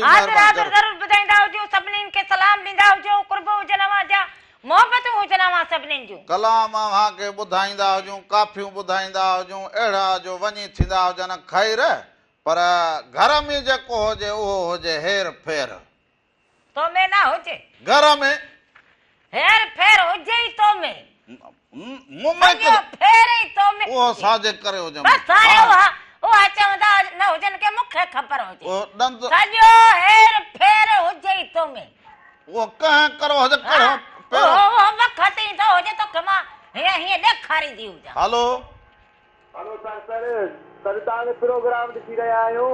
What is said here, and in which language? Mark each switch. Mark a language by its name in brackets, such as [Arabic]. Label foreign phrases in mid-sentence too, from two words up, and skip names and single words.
[Sindhi] हाज़िर महिरबानी ज़रूर ॿुधाईंदा हुजो सभिनीनि खे सलाम ॾींदा हुजो कुर्ब हुजनि अव्हांजा मोहबतूं हुजनि अव्हां सभिनीनि जूं कलाम अव्हांखे ॿुधाईंदा हुजूं काफ़ियूं ॿुधाईंदा हुजूं अहिड़ा जो वञी थींदा हुजनि ख़ैर पर घर में जेको हुजे उहो हुजे हेर फेर तो में न हुजे घर में हेर फेर हुजे ई तो में मुंहुं में सॼो फेर ई तो में उहो साजे करे हुजे बसि हाणे उहा चवंदा न हुजनि के मूंखे ख़बर हुजे उहो ॾंद सॼो हेर फेर हुजे ई तो में उहो कंहिं करो हुजे कहिड़ो उहो वक़्तु ईंदो हुजे तोखे मां हीअं ॾेखारींदी हुजां हलो हलो सर तव्हांजो प्रोग्राम ॾिसी रहिया आहियूं